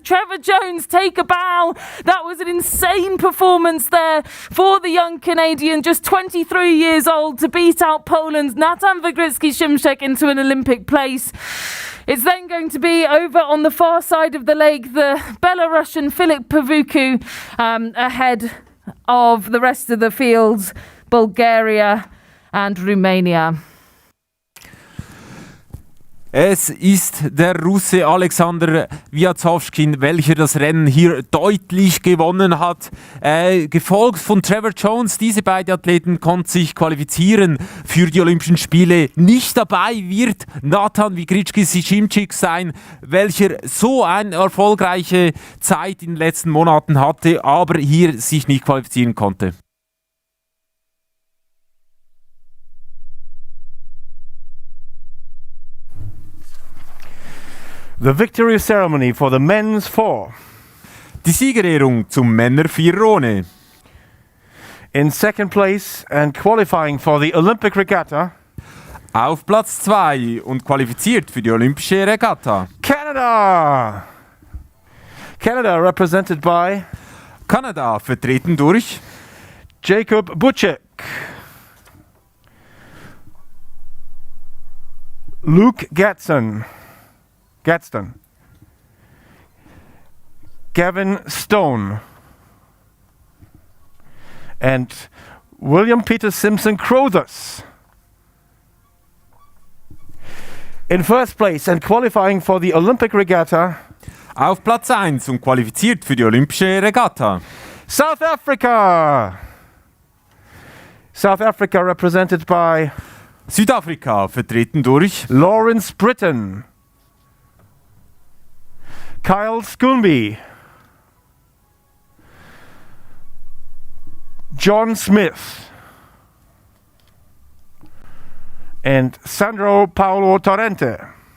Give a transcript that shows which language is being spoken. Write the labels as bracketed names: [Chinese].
[English] Trevor Jones, take a bow. That was an insane performance there for the young Canadian, just 23 years old, to beat out Poland's Nathan Vigrički-Šimčík into an Olympic place. It's then going to be over on the far side of the lake, the Belarusian Filip Pavuku, ahead of the rest of the fields, Bulgaria and Romania. [German] Es ist der Russe Alexander Viazovskin, welcher das Rennen hier deutlich gewonnen hat. Gefolgt von Trevor Jones. Diese beiden Athleten konnten sich qualifizieren für die Olympischen Spiele. Nicht dabei wird Nathan Vigrički-Šimčík sein, welcher so eine erfolgreiche Zeit in den letzten Monaten hatte, aber hier sich nicht qualifizieren konnte. [English] The victory ceremony for the men's four. [German] Die Siegerehrung zum Männer-Vierrone. [English] In second place and qualifying for the Olympic Regatta. [German] Auf Platz 2 und qualifiziert für die Olympische Regatta. [English] Canada! Canada represented by [German] Kanada vertreten durch [English] Jakub Buček, Luke Gadsden, Gavin Stone, and William Peter Simpson Crothers. In first place and qualifying for the Olympic Regatta. [German] Auf Platz 1 und qualifiziert für die Olympische Regatta. [English] South Africa! South Africa represented by [German] Südafrika vertreten durch [English] Lawrence Britton, Kyle Schoonby, John Smith, and Sandro Paolo Torrente.